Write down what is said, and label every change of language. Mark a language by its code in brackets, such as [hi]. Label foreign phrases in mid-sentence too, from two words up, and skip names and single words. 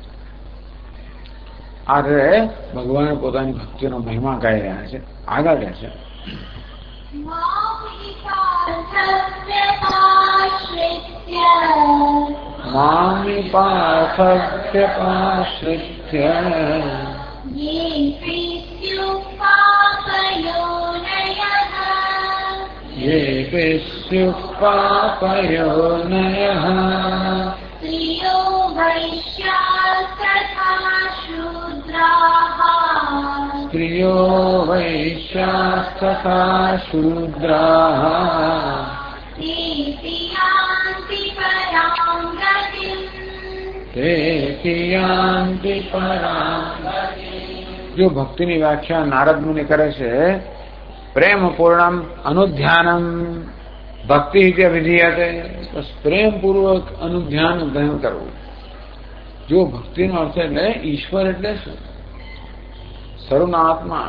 [gu] આ રીતે ભગવાન પોતાની ભક્તિનો મહિમા ગાઈ રહ્યા છે. આગળ કહે છે [sa] મામી પાર્થવ્યપાશ્રિત્ય ये स्युः पापयोनयः स्त्रियो वैश्यास्तथा शूद्राः स्त्रियो वैश्यास्तथा शूद्राः तेऽपि यान्ति परां गतिम् तेऽपि यान्ति परां गतिम्. [gu] जो ભક્તિની વ્યાખ્યા નારદ મુનિ કરે છે [sa] પ્રેમ પૂર્ણમ અનુધ્યાનમ ભક્તિ વિધીયતે. [gu] બસ પ્રેમપૂર્વક અનુધ્યાન ગ્રહણ કરવું. જો ભક્તિનો અર્થ એટલે ઈશ્વર એટલે શું? સર્વના આત્મા.